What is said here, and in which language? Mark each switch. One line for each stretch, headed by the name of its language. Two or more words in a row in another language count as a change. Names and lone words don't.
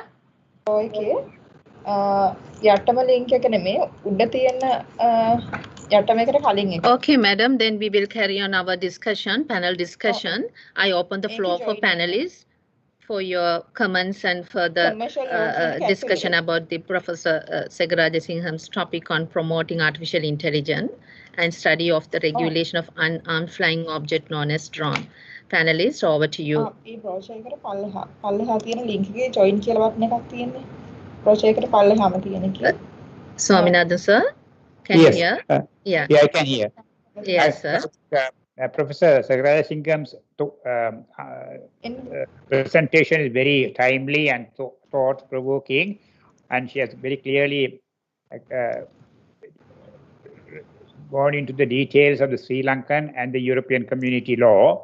Sinhala: Okay. යටම link එක නෙමෙයි උඩ තියෙන යටම එකට කලින් එක.
English: Okay, madam. Then we will carry on our discussion, panel discussion. I open the floor for panelists. for your comments and further discussion about the Professor Segaraja Singham's topic on promoting artificial intelligence and study of the regulation of unarmed flying object known as drone. Panelists, over to you.
Sinhala: මේ brochure එකට පල්ලෙහා තියෙන link එකේ join කියලා button එකක් තියෙන්නේ. brochure එකට පල්ලෙහාම තියෙන එකේ.
English: Swaminathan sir, can you hear? Yeah, I can hear. Yes, sir. Professor Segaraja Singham's presentation is very timely and thought-provoking, and she has very clearly gone into the details of the Sri Lankan and the European Community law.